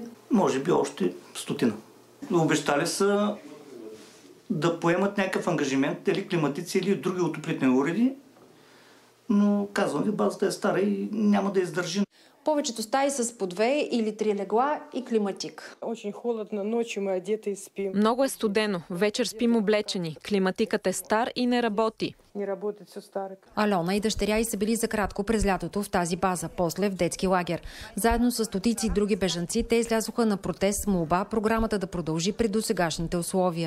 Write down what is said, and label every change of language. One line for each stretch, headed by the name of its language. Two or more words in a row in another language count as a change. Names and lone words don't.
Bulgarian: Може би още 100. Обещали са да поемат някакъв ангажимент, или климатици, или други отоплителни уреди, но казвам ви, базата е стара и няма да издържи. Повечето стаи с по 2 или 3 легла и климатик.
Russian: Очень холодно, ночью мы одеты и спим.
Bulgarian: Много е студено. Вечер спим облечени. Климатикът е стар и не работи. Не работят, все старо. Алена и дъщеря й са били за кратко през лятото в тази база, после в детски лагер. Заедно с стотици други бежанци, те излязоха на протест с молба програмата да продължи при досегашните условия.